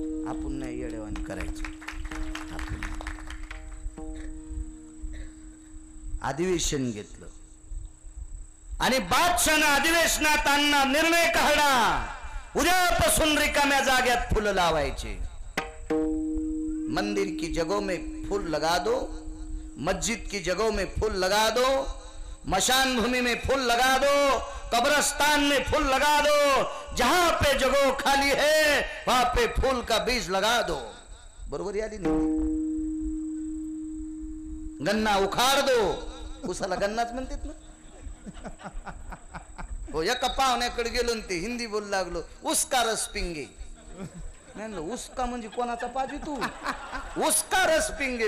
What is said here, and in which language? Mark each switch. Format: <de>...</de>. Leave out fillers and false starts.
<mr>आपण नाही येडेवान करायचं. आपण अधिवेशन घेतलं आणि बादशाहनं अधिवेशनात आणला निर्णय काढला, उद्यापासून रिकाम्या जाग्यात फुलं लावायचे.</mr> <hi>मंदिर की जगहों में फूल लगा दो, मस्जिद की जगहों में फूल लगा दो, मशान भूमि में फूल लगा दो, कब्रस्तान में फूल लगा दो, जहां पे जगह खाली है वहां पे फूल का बीज लगा दो.</hi> <mr>बरोबर आली नाही.</mr> <hi>गन्ना उखाड दो,</hi> <mr>उसाला गन्नाच म्हणतात ना. हो एका पाहुण्याकडे गेलो ते हिंदी बोलू लागलो,</mr> <hi>उसका रस पिंगे.</hi> <mr>म्हणलं उसका म्हणजे कोणाचा पाजी तू,</mr> <hi>उसका रस पिंगे.</hi>